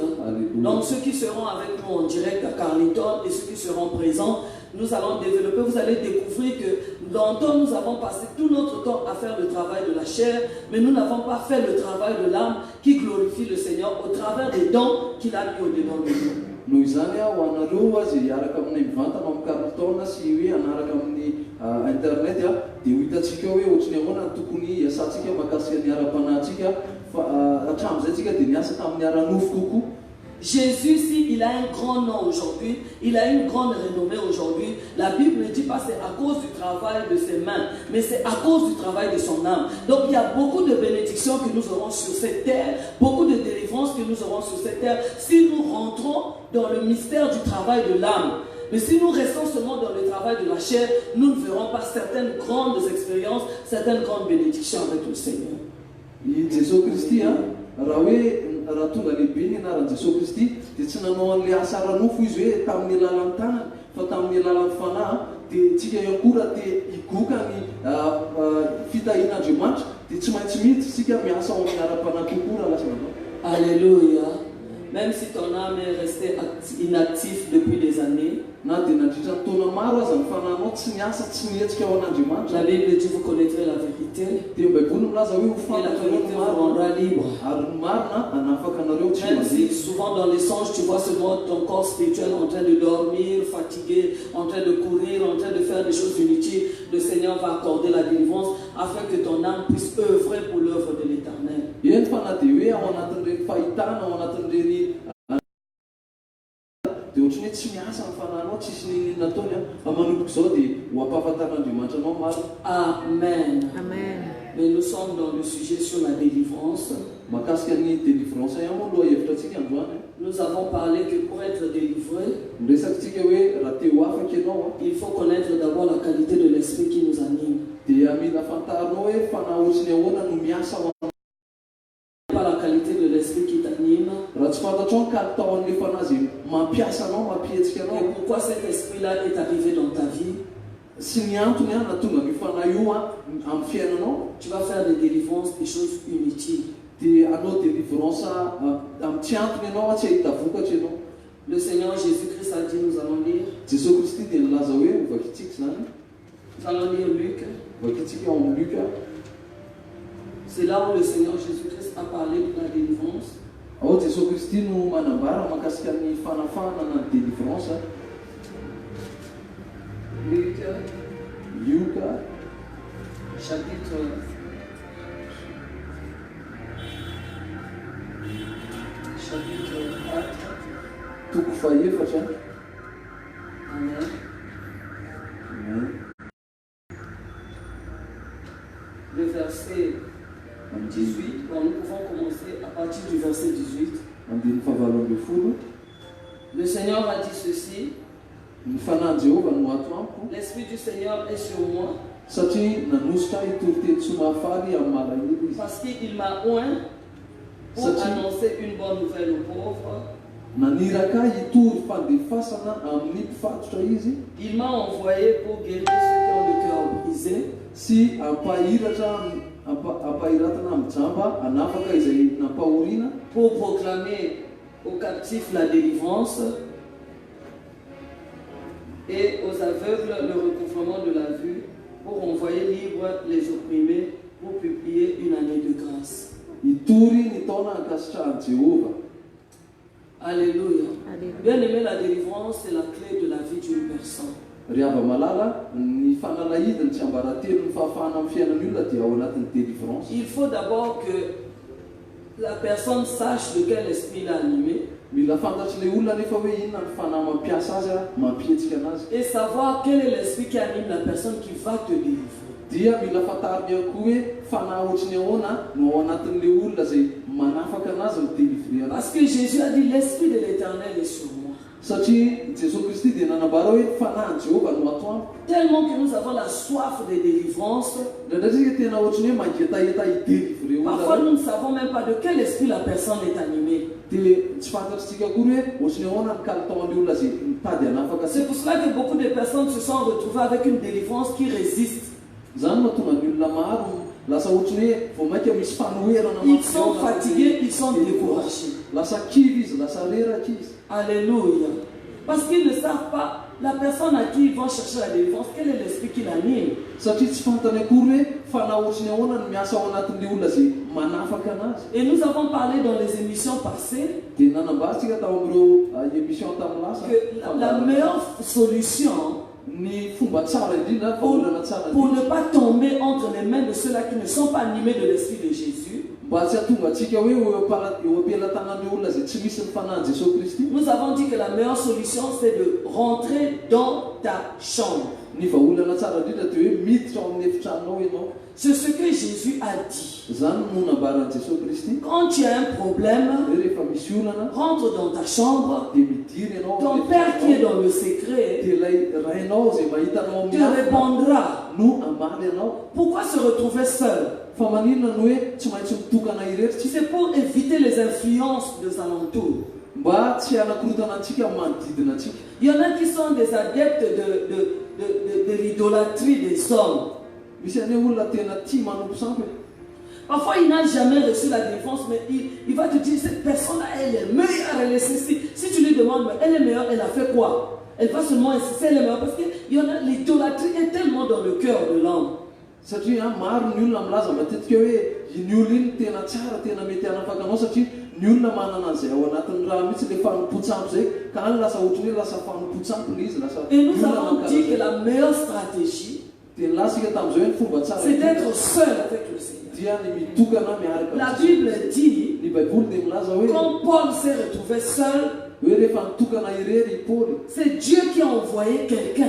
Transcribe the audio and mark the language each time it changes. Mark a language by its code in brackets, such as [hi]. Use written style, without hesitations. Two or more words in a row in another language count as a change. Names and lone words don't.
[fr] Donc ceux qui seront avec nous en direct à Carleton et ceux qui seront présents, nous allons développer, vous allez découvrir que longtemps nous avons passé tout notre temps à faire le travail de la chair, mais nous n'avons pas fait le travail de l'âme qui glorifie le Seigneur au travers des dons qu'il a mis au-dedans de nous. [mg] Noho izany ho anareo azy hiaraka amin'ny mivantana amin'ny Carleton sy hoe hanaraka amin'ny internet dia ho hitantsika hoe ohatrany ahoana tokony hiasantsika mahakasika ny ara-panahintsika fa hatramin'izay tsika dia niasa tamin'ny ara-nofo kokoa. [fr] Jésus, si il a un grand nom aujourd'hui, il a une grande renommée aujourd'hui, la Bible ne dit pas c'est à cause du travail de ses mains, mais c'est à cause du travail de son âme. Donc il y a beaucoup de bénédictions que nous aurons sur cette terre, beaucoup de délivrances que nous aurons sur cette terre, si nous rentrons dans le mystère du travail de l'âme. Mais si nous restons seulement dans le travail de la chair, nous ne verrons pas certaines grandes expériences, certaines grandes bénédictions avec le Seigneur. [mg] Raha tonga lehibe ny anaran'i Jesosy Kristy dia tsy nanao an'ilay asa ara-nofo izy hoe tamin'ny alalan'ny tanana fa tamin'ny alalan'ny fanahy dia tsika ihany koa raha te higoka ny fitahian'Andriamanitra dia tsy maintsy miditra isika miasa ao amin'ny ara-panahy kokoa raha lasa nanao. Alléluia. [fr] Même si ton âme est restée inactive depuis des années, [mg] na dia nandritra ny taona maro aza ny fanahinao tsy niasa tsy nietsika ao an'Andriamanitra. [fr] La Bible dit vous connaîtrez la vérité [mg] dia ny Baiboly milaza hoe ho [fr] et la vérité vous [mg] fantatrareo [fr] rendra libre. [mg] ary ny marina anafaka anareo tsy [fr] Même si [mg] mandeha. [fr] souvent dans les songes tu vois seulement ton corps spirituel en train de dormir, fatigué, en train de courir, en train de faire des choses inutiles, le Seigneur va accorder la délivrance afin que ton âme puisse œuvrer pour l'œuvre de l'Éternel. [mg] Eny fa na dia hoe ao anatin'ireny fahitana ao anatin'ireny dia ohatrany hoe tsy miasa ny fanahinao tsisy ninina nataony fa manomboka izao dia ho ampahafantaran'Andriamanitra anao maro. Amen. Amen. [fr] Mais nous sommes dans le sujet sur la délivrance. [mg] Mahakasika ny délivrance ihany moa aloha hevitra antsika androany. [fr] Nous avons parlé que pour être délivré, [mg] Miresakintsika hoe raha te ho afaka ianao [fr] il faut connaître d'abord la qualité de l'esprit qui nous anime. [mg] dia mila fantarinao hoe fanahy ohatrany ahoana no miasa ao aminao. [fr] Pas la qualité de l'esprit qui t'anime. [mg] Raha tsy fantatrao ny kalitaon'ilay fanahy izay mampiasa anao mampihetsika [fr] Et [mg] anao [fr] pourquoi cet esprit-là est arrivé dans ta vie? [mg] sy ny antony na tonga io fanahy io amin'ny fiainanao [fr] Tu vas faire des délivrances, des choses inutiles. [mg] dia anao délivrance amin'ny tsy antony ianao tsy ahita vokatra ianao. [fr] Le Seigneur Jésus-Christ a dit, nous allons lire. [mg] Jesosy Kristy dia nilaza hoe ovakitsika zany. [fr] Nous allons lire Luc. [mg] Ovakitsika ao amin'ny Luka. [fr] C'est là où le Seigneur Jésus-Christ a parlé de la délivrance. [mg] Ao Jesosy Kristy no manambara mahakasika ny fanafahana na ny délivrance. Luka [fr] chapitre 4. [mg] toko faefatra. Amen. Amen. [fr] Le verset 18, bon, nous pouvons commencer à partir du verset 18. [mg] Andiny fahavalo amby folo. [fr] Le Seigneur a dit ceci: [mg] Ny fanahy Jehova no ato amiko [fr] l'Esprit du Seigneur est sur moi [mg] satria nanositra hitory teny somafaly amin'ny malahelo izy. [fr] parce qu'il m'a oint pour annoncer une bonne nouvelle aux pauvres. [mg] Naniraka hitory fandefasana amin'ny mpifatotra izy [fr] Il m'a envoyé pour guérir ceux qui ont le cœur brisé, [mg] sy ampahiratana amin'ny jamba anafaka izay nampahoriana, [fr] pour proclamer aux captifs la délivrance et aux aveugles le recouvrement de la vue, pour envoyer libres les opprimés, pour publier une année de grâce. [mg] hitory ny taona ankasitrahan'i Jehova. Alléluia. [fr] Bien aimé, la délivrance, c'est la clé de la vie d'une personne. [mg] Riava malala ny fanalahidiny tsy ambaratelo ny fahafahana amin'ny fiainan'ny olona dia ao anatin'ny délivrance. [fr] Il faut d'abord que la personne sache de quel esprit il est animé. [mg] Mila fantatry le olona nefa hoe inona ny fanahy mampiasa azy mampihetsika anazy. [fr] Et savoir quel est l'esprit qui anime la personne qui va te délivrer. [mg] Dia mila fantariny ihany koa hoe fanahy ohatrany ahoana no ao anatin'le olona zay manafaka anazy midélivrer anazy. [fr] Parce que Jésus a dit l'Esprit de l'Éternel est sur moi. [mg] Satria Jesosy Kristy dia nanambara hoe fanahy Jehova no ato amiko. [fr] Tellement que nous avons la soif de délivrance. [mg] Ndraindraiky tena ohatrany hoe mangetaheta hidélivrer [fr] Parfois [mg] olona. [fr] nous ne savons même pas de quel esprit la personne est animée. [mg] Dia tsy fantatritsika akory hoe ohatrany ahoana ny kalitaon'ny olona zay mitady hanafaka. [fr] C'est pour cela que beaucoup de personnes se sont retrouvées avec une délivrance qui résiste. [mg] Zany mahatonga ny olona maro lasa ohatrany hoe vao maika misy fanoherana. [fr] Ils sont fatigués, ils sont découragés. [mg] Lasa kivy izy, lasa reraka izy. Alléluia. [fr] Parce qu'ils ne savent pas, la personne à qui ils vont chercher la délivrance, quel est l'esprit qui l'anime. [mg] Satria tsy fantany akory hoe fanahy ohatrany ahoana no miasa ao anatin'le olona zay manafaka anazy. [fr] Et nous avons parlé dans les émissions passées [mg] Dia nanambarantsika tao amin'ireo émission tamin'ny lasa [fr] que la meilleure solution [mg] ny fomba tsara indrindra faolana tsara [fr] pour ne pas tomber entre les mains de ceux-là qui ne sont pas animés de l'esprit de Jésus, [mg] mba tsy hatonga antsika hoe eo ampelantanan'ireo olona zay tsy misy ny fanahy Jesosy Kristy. [fr] nous avons dit que la meilleure solution c'est de rentrer dans ta chambre. [mg] Ny vahaolana tsara indrindra dia hoe miditra ao amin'ny efitranao ianao. [fr] C'est ce que Jésus a dit. [mg] Zany no nambaran'i Jesosy Kristy. [fr] Quand tu as un problème, [mg] Rehefa misy olana [fr] rentre dans ta chambre. [mg] dia midiry ianao. [fr] Ton Père qui est dans le secret [mg] dia ilay rainao zay mahitanao [fr] te [mg] amin'ny [fr] répondra. [mg] no amaly ianao. [fr] Pourquoi se retrouver seul? [mg] Fa maninona no hoe tsy maintsy mitokana irery. [fr] C'est pour éviter les influences des alentours. [mg] Mba tsy anakorotana antsika amin'ny manodidina antsika. [fr] Il y en a qui sont des adeptes de l'idolâtrie des hommes. [mg] Misy ane olona tena tia manompo sampy. [fr] Parfois, il n'a jamais reçu la défense, mais il va te dire, cette personne-là, elle est meilleure, elle est ceci. Si tu lui demandes, mais elle est meilleure, elle a fait quoi? Elle va seulement insister, elle est meilleure, parce que l'idolâtrie est tellement dans le cœur de l'homme. [mg] Satria maro ny olona milaza matetika hoe iny olona iny tena tsara, tena mety hanafaka anao satria ny olona manana an'izay ao anatin'ny raha mihitsy le fanompo-tsampy zay, ka any lasa ohatrany hoe lasa fanompo-tsampy le izy, lasa. [fr] Et nous avons dit que la meilleure stratégie, [mg] dia latsika tamin'izao hoe ny fomba tsara [fr] c'est d'être seul avec le Seigneur. [mg] dia ny mitokana miaraka. [fr] La Bible dit, [mg] Ny Baiboly dia milaza hoe [fr] quand Paul s'est retrouvé seul, [mg] hoe rehefa nitokana irery Paoly [fr] c'est Dieu qui a envoyé quelqu'un.